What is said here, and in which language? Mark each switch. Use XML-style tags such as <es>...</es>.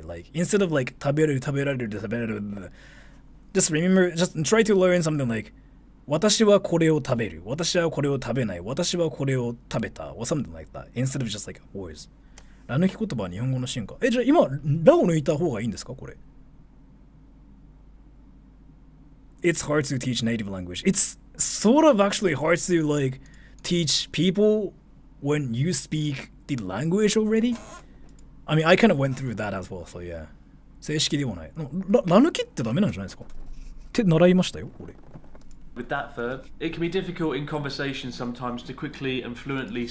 <en>Like instead of like</en> <ja>食べる食べられる食べられる</ja> <en>just remember, just try to learn something like</en> <ja>私はこれを食べる私はこれを食べない私はこれを食べた</ja> <en>or something like that instead of just like words.</en> <ja>ラ抜き言葉は日本語の進化。じゃあ今ラを抜いた方がいいんですかこれ。</ja> <en>It's hard to teach native language. It's sort of actually hard to like teach people when you speak the language already. I mean, I kind of went through that as well, so yeah.</en> <ja>正式ではない。ラ抜きってダメなんじゃないですかって習いましたよ、俺。</ja> <en>With that verb, it can be difficult in conversation sometimes to quickly and fluently.</en>